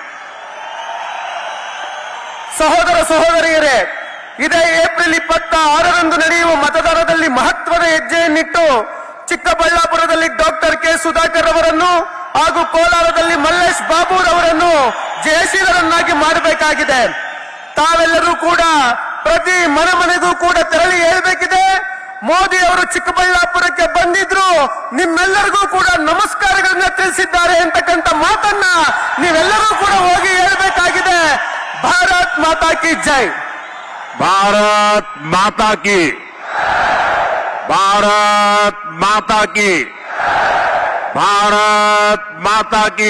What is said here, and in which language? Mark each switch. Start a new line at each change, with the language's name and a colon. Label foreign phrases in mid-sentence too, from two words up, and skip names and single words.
Kannada: ಸಹೋದರ ಸಹೋದರಿಯರೇ, ಇದೇ ಏಪ್ರಿಲ್ 26ರಂದು ನಡೆಯುವ ಮತದಾನದಲ್ಲಿ ಮಹತ್ವದ ಹೆಜ್ಜೆಯನ್ನಿಟ್ಟು ಚಿಕ್ಕಬಳ್ಳಾಪುರದಲ್ಲಿ ಡಾಕ್ಟರ್ ಕೆ ಸುಧಾಕರ್ ಅವರನ್ನು ಹಾಗೂ ಕೋಲಾರದಲ್ಲಿ ಮಲ್ಲೇಶ್ ಬಾಬುರವರನ್ನು ಜಯಶೀಲರನ್ನಾಗಿ ಮಾಡಬೇಕಾಗಿದೆ. ತಾವೆಲ್ಲರೂ ಕೂಡ ಪ್ರತಿ ಮನೆಗೂ ಕೂಡ ತೆರಳಿ ಹೇಳಬೇಕಿದೆ, ಮೋದಿ ಅವರು ಚಿಕ್ಕಬಳ್ಳಾಪುರಕ್ಕೆ ಬಂದಿದ್ರು, ನಿಮ್ಮೆಲ್ಲರಿಗೂ ಕೂಡ ನಮಸ್ಕಾರಗಳನ್ನ ತಿಳಿಸಿದ್ದಾರೆ ಅಂತಕ್ಕಂಥ ಮಾತನ್ನ ನೀವೆಲ್ಲರೂ ಕೂಡ ಹೋಗಿ ಹೇಳಬೇಕಾಗಿದೆ.
Hindi: भारत माता की जय. भारत माता की, भारत माता की, भारत माता की।